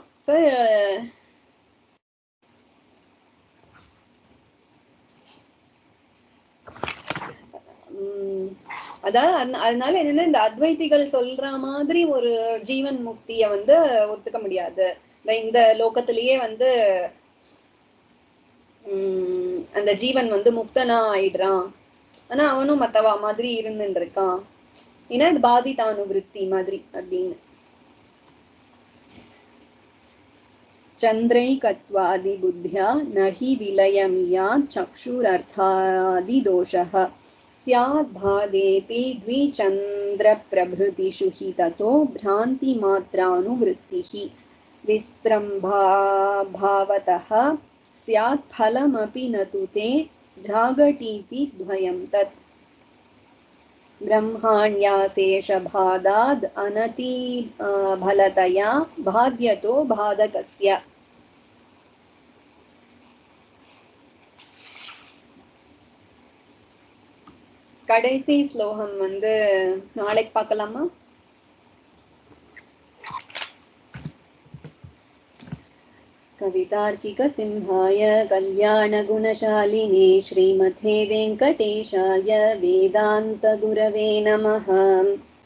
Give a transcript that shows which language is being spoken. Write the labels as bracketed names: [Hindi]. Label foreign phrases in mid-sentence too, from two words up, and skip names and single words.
[Tamil] சோ அதனால என்னன்னா, இந்த அத்வைதிகள் சொல்ற மாதிரி ஒரு ஜீவன் முக்திய வந்து ஒத்துக்க முடியாது. இந்த லோகத்திலேயே வந்து அந்த ஜீவன் வந்து முக்தனா ஆயிடுறான், ஆனா அவனும் மத்தவா மாதிரி இருந்துட்டு இருக்கான், ஏன்னா இது பாதிதானுவிருத்தி மாதிரி அப்படின்னு. [Sanskrit] चन्द्रैकत्वादि बुद्ध्या न हि विलयमिया चक्षुरर्थादिदोषः स्याद्भादेऽपि द्विचन्द्रप्रभृतिषु हि ततो भ्रान्तिमात्रानुवृत्तिः विस्त्रम्भाभावतः स्यात् फलमपि न तु ते जागटीति द्वयं तत् ब्रह्माण्याशेषभादाद् अनति भलतया बाध्यतो बाधकस्य. [Tamil] கடைசி ஸ்லோகம் வந்து நாளைக்கு பார்க்கலாமா? [Sanskrit] कवितार्किक सिंहाय कल्याण गुणशालिने श्रीमते वेंकटेशाय वेदांत गुरवे नमः।